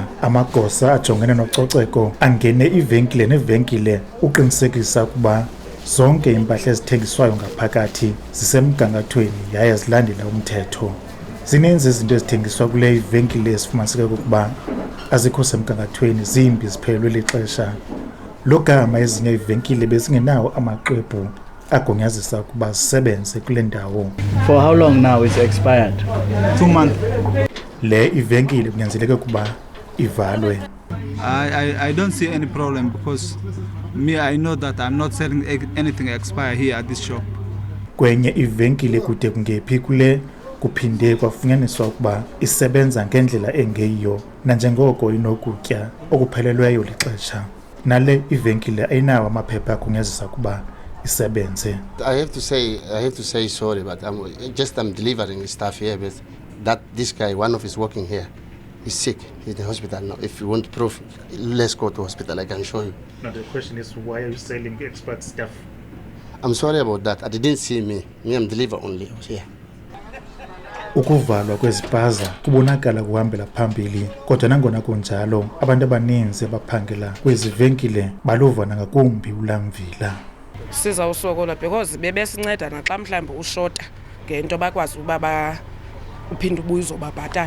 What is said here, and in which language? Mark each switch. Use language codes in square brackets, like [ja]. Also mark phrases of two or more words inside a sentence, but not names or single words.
[xh] Amagosa ajongene nococeko angene ivenkile nevenkile uqinisekisa ukuba zonke impahla ezithengiswayo ngaphakathi zisemgangathweni yaye zilandela umthetho. Zininzi izinto ezithengiswa kule ivenkile ezifumaniseke ukuba azikho semgangathweni zimbi ziphelelwe lixesha. Lo gama ezinye ivenkile bezingenawo amaxwebhu agunyazisa ukuba zisebenze kule ndawo. [en] For how long now it's expired? 2 months. [xh] Le ivenkile kunyanzeleke ukuba ivalwe. [en] I don't see any problem because I know that I'm not selling anything expire here at this shop. [xh] Kwenye ivenkile kude kungephi kule kuphinde kwafunyaniswa ukuba isebenza ngendlela engeyiyo nanjengoko inokutya okuphelelweyo lixesha. Nale ivenkile ayinawo amaphepha agunyazisa ukuba isebenze. [en] I have to say sorry, but I'm delivering stuff here, but that this guy, one of his working here, is sick. He's in the hospital now. If you want proof, let's go to hospital. I can show you. Now the question is, why are you selling expired stuff? I'm sorry about that. I didn't see me. I'm deliver only. I was here. [xh] Ukuvalwa kwezipaza kubonakala kuhambela phambili, kodwa nangona kunjalo abantu abaninzi abaphangela kwezivenkile baluva nangakumbi ulamvila. Siza usokola because bebesinceda naxa mhlambi ushota ngento bakwazi ukuba uphinda ubuye uzobabhatala.